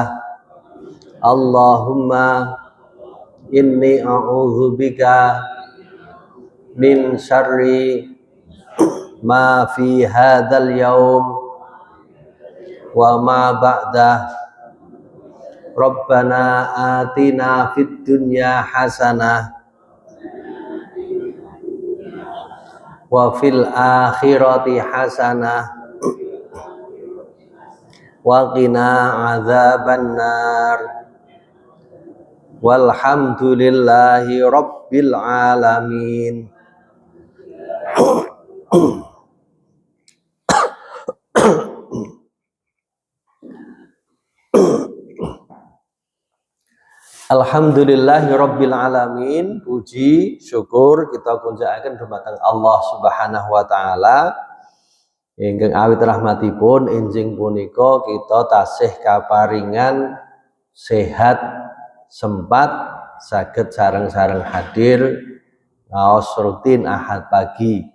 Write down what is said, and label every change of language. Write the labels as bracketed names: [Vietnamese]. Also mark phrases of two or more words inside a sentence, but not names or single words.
[Arabic] اللهم إني أعوذ بك من شر ما في هذا اليوم وما بعده. ربنا آتنا في الدنيا حسنة وفي الآخرة حسنة وقنا عذاب النار. والحمد لله رب العالمين. الحمد لله رب العالمين. [Javanese] Puji syukur kita kunjakaken dumateng Allah [Arabic] سبحانه وتعالى [Javanese] ingkang awit rahmatipun enjing punika kita tasih kaparingan sehat sempat saged sareng-sareng hadir ngaos rutin Ahad pagi.